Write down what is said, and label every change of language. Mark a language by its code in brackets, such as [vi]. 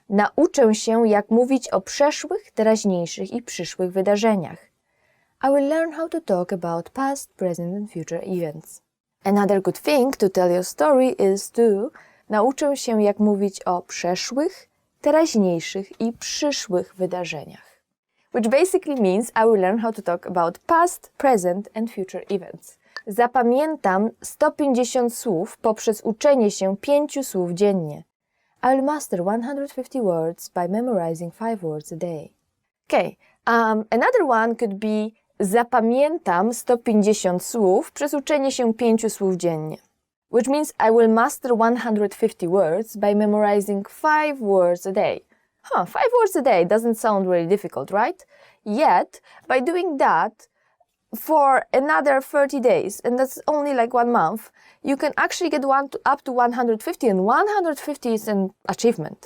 [pl] Nauczę się, jak mówić o przeszłych, teraźniejszych i przyszłych wydarzeniach. [en] I will learn how to talk about past, present and future events. Another good thing to tell your story is to [pl] nauczę się, jak mówić o przeszłych, teraźniejszych i przyszłych wydarzeniach. [en] Which basically means I will learn how to talk about past, present and future events. [pl] Zapamiętam 150 słów poprzez uczenie się 5 słów dziennie. [en] I will master 150 words by memorizing 5 words a day. Okay, another one could be [pl] zapamiętam 150 słów przez uczenie się 5 słów dziennie. [en] Which means I will master 150 words by memorizing 5 words a day. 5 words a day doesn't sound really difficult, right? Yet, by doing that for another 30 days, and that's only like 1 month, you can actually get up to 150, and 150 is an achievement.